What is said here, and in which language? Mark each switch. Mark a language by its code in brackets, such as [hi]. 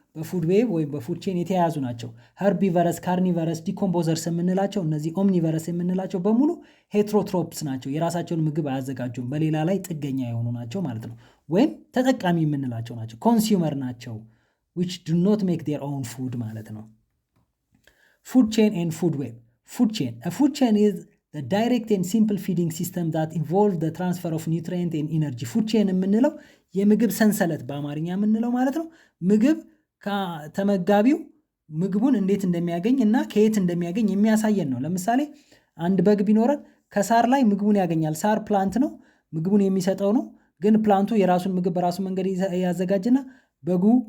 [am] በፉድ ዌብ ወይም በፉድ ቼን የተያያዙ ናቸው። ሄርቢቨረስ፣ ካርኒቨረስ፣ ዲኮምፖዘርስ የምንላቸው እነዚህ ኦምኒቨረስ የምንላቸው በሙሉ ሄትሮትሮፕስ ናቸው። የራሳቸውን ምግብ አያዘጋጁም፣ በሌላ ላይ ጥገኛ የሆኑ ናቸው ማለት ነው። ወይም ተጠቃሚ የምንላቸው ናቸው። ኮንሱመር ናቸው [en] which do not make their own food [am] ማለት ነው። ፉድ ቼን [en] and food web. Food chain. A food chain is the direct and simple feeding system that involves the transfer of nutrient and energy. [am] ፉድ ቼን የምንለው የምግብ ሰንሰለት በአማርኛ የምንለው ማለት ነው። ምግብ ተመጋቢው ምግቡን እንዴት እንደሚያገኝ እና ከየት እንደሚያገኝ የሚያሳየን ነው። ለምሳሌ አንድ በግ ቢኖረን ከሳር ላይ ምግቡን ያገኛል። ሳር ፕላንት ነው፣ ምግቡን የሚሰጠው ነው። ግን ፕላንቱ የራሱን ምግብ በራሱ መንገድ ያዘጋጅና በጉ